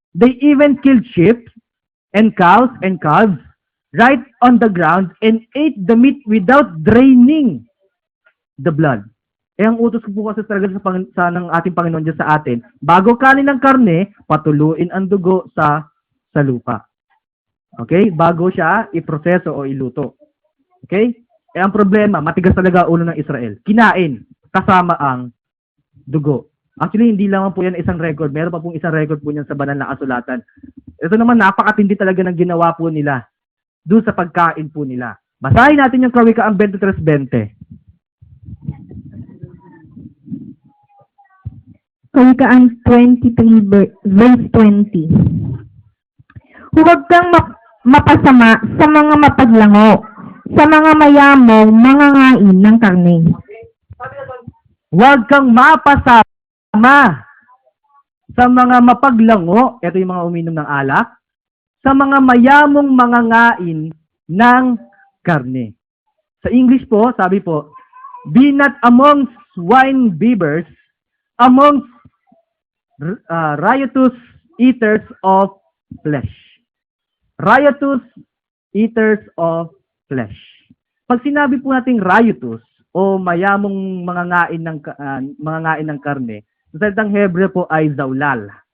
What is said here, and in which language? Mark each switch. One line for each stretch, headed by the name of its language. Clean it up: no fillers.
English: They even killed sheep and cows and calves right on the ground and ate the meat without draining the blood.
Filipino: Ang utos ko po kasi talaga sa ng ating Panginoon Diyos sa atin, bago kanin ng karne, patuluin ang dugo sa lupa. Okay? Bago siya iproseso o iluto. Okay? Ang problema, matigas talaga ulo ng Israel. Kinain, kasama ang dugo. Actually, hindi lang po yan isang record. Meron pa pong isang record po yan sa banal na kasulatan. Ito naman, napakatindi talaga ng ginawa po nila doon sa pagkain po nila. Basahin natin yung Kawikaan 23:20. Kawikaan 23 verse 20. Huwag kang mapasama sa mga mapaglango, sa mga mayamong mga ngain ng karne. Huwag kang mapasama sa mga mapaglango, ito yung mga uminom ng alak, sa mga mayamong mga ngain ng karne. Sa English po, sabi po,
English: be not amongst wine bibbers, amongst riotous eaters of flesh. Riotous eaters of flesh.
Filipino: Pag sinabi po nating riotous o mayamong mga ngain ng karne, sa salitang Hebreo po ay zaulal.